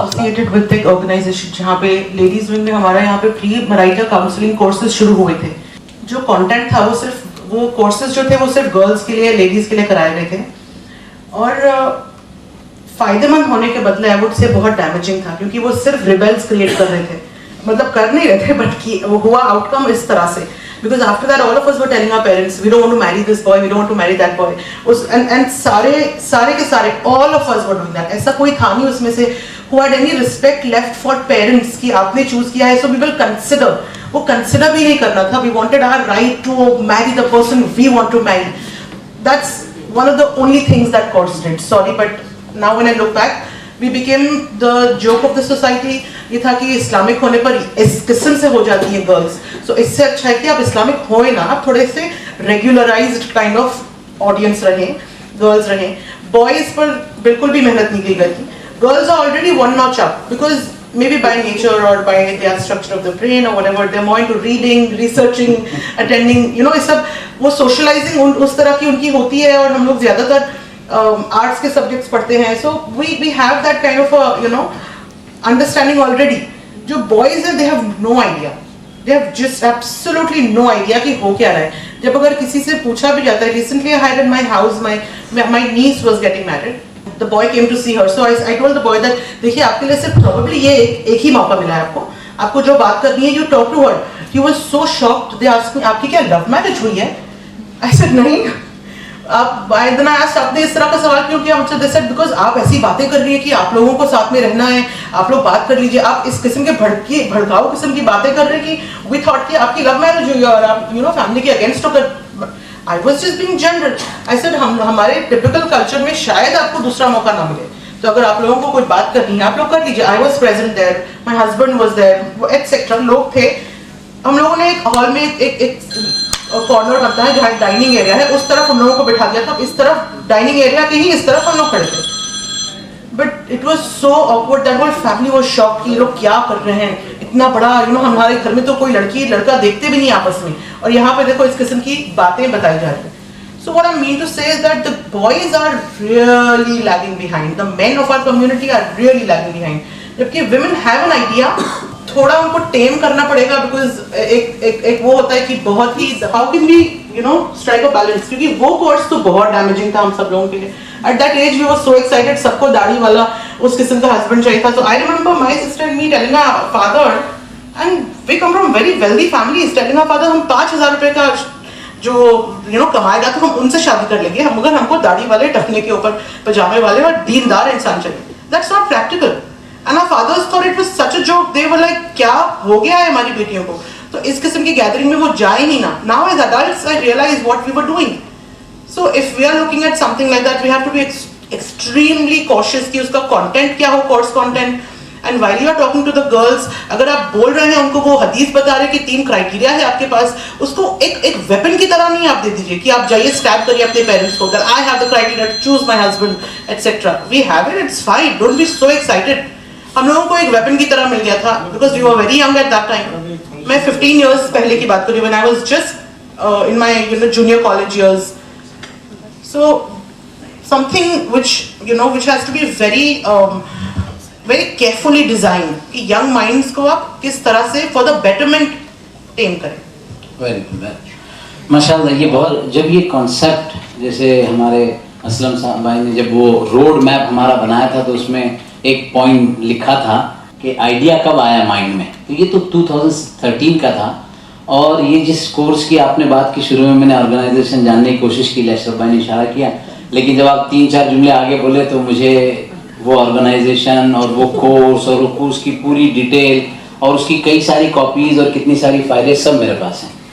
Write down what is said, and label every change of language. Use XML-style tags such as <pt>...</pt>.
<en>associated with</en> <hi>एक organisation जहाँ पे लेडीज विंग में हमारा यहाँ पे फ्री मराइटल काउंसलिंग कोर्सेज शुरू हुए थे। जो कंटेंट था वो सिर्फ वो कोर्सेज जो थे वो सिर्फ गर्ल्स के लिए, लेडीज के लिए कराए गए थे और फायदेमंद होने के बदले</hi> <en>I would say</en> <hi>बहुत डैमेजिंग था, क्योंकि वो सिर्फ रिबेल्स क्रिएट कर रहे थे, मतलब कर नहीं रहे थे बट वो हुआ आउटकम इस तरह से।</hi> <en>Because after that, all of us were telling our parents, we don't want to marry this boy, we don't want to marry that boy. And</en> <hi>सारे के सारे,</hi> <en>all of us were doing that.</en> <hi>ऐसा कोई था नहीं उसमें से</hi> <en>who had any respect left for parents</en> <hi>कि आपने choose किया है,</hi> <en>so we will consider.</en> <hi>वो consider भी नहीं करना था.</hi> <en>We wanted our right to marry the person we want to marry. That's one of the only things that course did. Sorry, but now when I look back, we became the joke of the society.</en> <hi>ये था कि Islamic होने पर इस किस्म से हो जाती है गर्ल्स, सो इससे अच्छा है कि आप इस्लामिक होए ना, आप थोड़े से</hi> <en>regularized kind of audience</en> <hi>रहें, गर्ल्स रहें। बॉयज पर बिल्कुल भी मेहनत नहीं की गई थी।</hi> <en>girls are already one notch up because maybe by nature or by their structure of the brain or whatever, they're more into reading, researching, attending, you know,</en> <hi>ये सब वो socializing उस तरह की उनकी होती है और हम लोग ज़्यादातर आर्ट्स के सब्जेक्ट्स पढ़ते हैं,</hi> <en>so we have that kind of a, you know, understanding already.</en> <hi>जो boys हैं,</hi> <en>they have no idea, they have just absolutely no idea</en> <hi>कि हो क्या रहा है। जब अगर किसी से पूछा भी जाता है,</hi> <en>recently I had in my house, my niece was getting married. The boy came to see her, so I told the boy that</en> <hi>देखिए आपके लिए सिर्फ probably ये एक ही मौका मिला है आपको जो बात करनी है,</hi> <en>you talk to her. He was so shocked. They asked me,</en> <hi>आपकी क्या love marriage हुई है?</hi> <en>I said</en> <hi>नहीं। आप</hi> <en>then I asked,</en> <hi>आपने इस तरह का सवाल क्यों किया मुझसे? They said because आप ऐसी बातें कर रही है कि आप लोगों को साथ में रहना है, आप लोग बात कर लीजिए, आप इस किस्म के भड़काऊ किस्म की बातें कर रहे हैं कि</hi> <en>we thought</en> <hi>कि आपकी लव मैरिज हुई है और आप you know फैमिली के अगेंस्ट होकर।</hi> <en>I was just being general. I said</en> <hi>हमारे टिपिकल कल्चर में शायद आपको दूसरा मौका ना मिले, तो अगर आप लोगों को कोई बात करनी है आप लोग कर लीजिए।</hi> <en>I was present there, my husband was there, etc.</en> <hi>लोग थे। हम लोगों ने एक हॉल में एक कॉर्नर बनता है जहाँ डाइनिंग एरिया है, उस तरफ हम लोगों को बिठा दिया था, इस तरफ डाइनिंग एरिया के ही इस तरफ हम लोग खड़े थे।</hi> <en>but it was so awkward, that whole family was shocked</en> <hi>कि ये लोग क्या कर रहे हैं, इतना बड़ा you know हमारे घर में तो कोई लड़की लड़का देखते भी नहीं आपस में, और यहाँ पे देखो इस किस्म की बातें बताई जा रही है।</hi> <en>So what I mean to say is that the boys are really lagging behind. The men of our community are really lagging behind.</en> <hi>जबकि</hi> <en>women have an idea,</en> <hi>थोड़ा उनको टेम करना पड़ेगा because एक वो होता है कि बहुत ही</hi> <en>how can we strike a balance,</en> <hi>क्योंकि वो कोर्स तो बहुत डैमेजिंग था हम सब लोगों के लिए.</hi> <en>At that age we were so excited,</en> <hi>सबको दाढ़ी वाला उस किस्म का हस्बैंड चाहिए था.</hi> <en>So I remember my sister and me telling our father,</en> <hi>and we come from very wealthy families, telling our father हम 5,000 रुपए का जो कमाएगा तो हम उनसे शादी कर लेंगे, हम मगर हमको दाढ़ी वाले टखने के ऊपर पजामे वाले और दीनदार इंसान चाहिए.</hi> <en>That's not practical. And our fathers thought it was such a joke. They were like,</en> <hi>क्या हो गया है हमारी बेटियों को? तो इस किस्म की गैदरिंग में वो जाए ही ना.</hi> <en>Now as adults I realize what we were doing. So if we are looking at something like that, we have to be extremely cautious</en> <hi>कि उसका content क्या हो,</hi> <en>course content. And while you are talking to the girls,</en> <hi>अगर आप बोल रहे हैं उनको वो हदीस बता रहे हैं कि 3 क्राइटेरिया है आपके पास, उसको एक वेपन की तरह नहीं आप दे दीजिए कि आप जाइए स्टैब करिए अपने पेरेंट्स को</hi> <en>that I have the criteria to choose my husband, etc. We have it, it's fine. Don't be so excited.</en> <hi>हम लोगों को एक वेपन की तरह मिल गया था</hi> <en>because we were very young at that time.</en> <hi>मैं 15 years पहले की बात कर रही हूँ</hi> <en>when I was just in my junior college years. So something which has to be very carefully designed</en> <hi>कि young minds को आप किस तरह से</hi> <en>for the betterment tame करें. Very good.</en> <hi>माशाल्लाह, ये बहुत जब ये कॉन्सेप्ट जैसे हमारे असलम साहब भाई ने जब वो रोड मैप हमारा बनाया था तो उसमें एक पॉइंट लिखा था कि आइडिया कब आया माइंड में, तो ये तो 2013 का था. और ये जिस कोर्स की आपने बात की शुरू में मैंने ऑर्गेनाइजेशन जानने की कोशिश की, अशरफ भाई ने इशारा किया, लेकिन जब आप 3-4 जुमले आगे बोले तो मुझे वो ऑर्गेनाइजेशन और वो कोर्स और वो कोर्स की पूरी डिटेल और उसकी कई सारी कॉपीज़ और कितनी सारी फाइलें सब मेरे पास हैं.</hi>